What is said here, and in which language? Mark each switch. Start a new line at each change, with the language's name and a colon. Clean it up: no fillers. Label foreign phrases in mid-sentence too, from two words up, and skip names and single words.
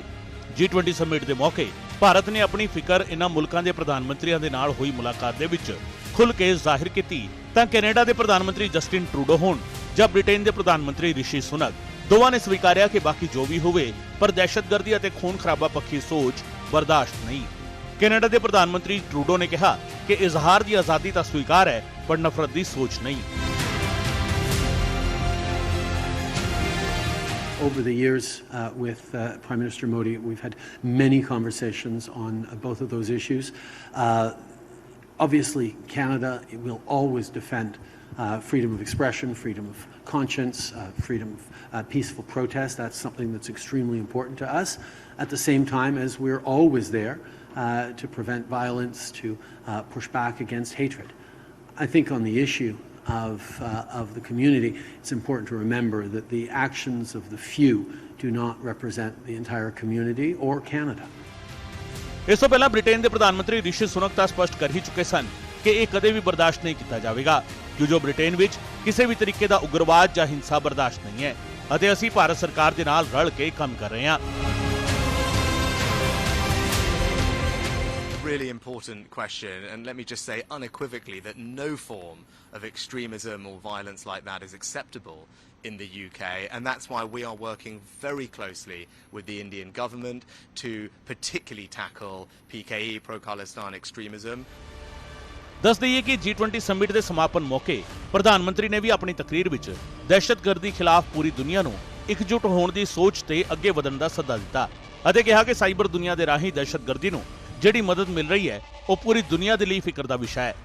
Punjabi: G20 ਸਮਿਟ ਦੇ ਮੌਕੇ ਭਾਰਤ ਨੇ ਆਪਣੀ ਫਿਕਰ ਇਹਨਾਂ ਮੁਲਕਾਂ ਦੇ ਪ੍ਰਧਾਨ ਮੰਤਰੀਆਂ ਦੇ ਨਾਲ ਹੋਈ ਮੁਲਾਕਾਤ ਦੇ ਵਿੱਚ ਖੁੱਲ੍ਹ ਕੇ ਜ਼ਾਹਿਰ ਕੀਤੀ ਤਾਂ ਕੈਨੇਡਾ ਦੇ ਪ੍ਰਧਾਨ ਮੰਤਰੀ ਜਸਟਿਨ ਟਰੂਡੋ ਹੋਣ ਜਾਂ ਬ੍ਰਿਟੇਨ ਦੇ ਪ੍ਰਧਾਨ ਮੰਤਰੀ ਰਿਸ਼ੀ ਸੁਨਕ, ਦੋਵਾਂ ਨੇ ਸਵੀਕਾਰਿਆ ਕਿ ਬਾਕੀ ਜੋ ਵੀ ਹੋਵੇ ਪਰ ਦਹਿਸ਼ਤਗਰਦੀ ਅਤੇ ਖੂਨ ਖਰਾਬਾ ਪੱਖੀ ਸੋਚ ਬਰਦਾਸ਼ਤ ਨਹੀਂ। ਕੈਨੇਡਾ ਦੇ ਪ੍ਰਧਾਨ ਮੰਤਰੀ ਟਰੂਡੋ ਨੇ ਕਿਹਾ ਕਿ ਇਜ਼ਹਾਰ ਦੀ ਆਜ਼ਾਦੀ ਤਾਂ ਸਵੀਕਾਰ ਹੈ ਪਰ ਨਫ਼ਰਤ ਦੀ ਸੋਚ ਨਹੀਂ।
English: Over the years with Prime Minister Modi, we've had many conversations on both of those issues. Obviously, Canada will always defend freedom of expression, freedom of conscience, freedom of peaceful protest. That's something that's extremely important to us. At the same time as we're always there to prevent violence, to push back against hatred. I think on the issue of the community, it's important to remember that the actions of the few do not represent the entire community or Canada.
Punjabi: ਇਸ ਤੋਂ ਪਹਿਲਾਂ ਬ੍ਰਿਟੇਨ ਦੇ ਪ੍ਰਧਾਨ ਮੰਤਰੀ ਰਿਸ਼ੀ ਸੁਨਕ ਤਾਂ ਸਪਸ਼ਟ ਕਰ ਹੀ ਚੁੱਕੇ ਸਨ ਕਿ ਇਹ ਕਦੇ ਵੀ ਬਰਦਾਸ਼ਤ ਨਹੀਂ ਕੀਤਾ ਜਾਵੇਗਾ, ਕਿਉਂਕਿ ਬ੍ਰਿਟੇਨ ਵਿੱਚ ਕਿਸੇ ਵੀ ਤਰੀਕੇ ਦਾ ਉਗਰਵਾਦ ਜਾਂ ਹਿੰਸਾ ਬਰਦਾਸ਼ਤ ਨਹੀਂ ਹੈ ਅਤੇ ਅਸੀਂ ਭਾਰਤ ਸਰਕਾਰ ਦੇ ਨਾਲ ਰਲ ਕੇ ਕੰਮ ਕਰ ਰਹੇ ਹਾਂ।
English: Really important question, and let me just say unequivocally that no form of extremism or violence like that is acceptable in the UK, and that's why we are working very closely with the Indian government to particularly tackle PKE, pro-Khalistan extremism.
Punjabi: ਦੱਸ ਦਈਏ ਕਿ G20 ਸਮਿਟ ਦੇ ਸਮਾਪਨ ਮੌਕੇ ਪ੍ਰਧਾਨ ਮੰਤਰੀ ਨੇ ਵੀ ਆਪਣੀ ਤਕਰੀਰ ਵਿੱਚ ਦਹਿਸ਼ਤਗਰਦੀ ਖਿਲਾਫ ਪੂਰੀ ਦੁਨੀਆ ਨੂੰ ਇਕਜੁੱਟ ਹੋਣ ਦੀ ਸੋਚ ਤੇ ਅੱਗੇ ਵਧਣ ਦਾ ਸੱਦਾ ਦਿੱਤਾ ਅਤੇ ਕਿਹਾ ਕਿ ਸਾਈਬਰ ਦੁਨੀਆ ਦੇ ਰਾਹੀਂ ਦਹਿਸ਼ਤਗਰਦੀ ਨੂੰ ਜਿਹੜੀ ਮਦਦ ਮਿਲ ਰਹੀ ਹੈ ਉਹ ਪੂਰੀ ਦੁਨੀਆ ਦੇ ਲਈ ਫਿਕਰ ਦਾ ਵਿਸ਼ਾ ਹੈ।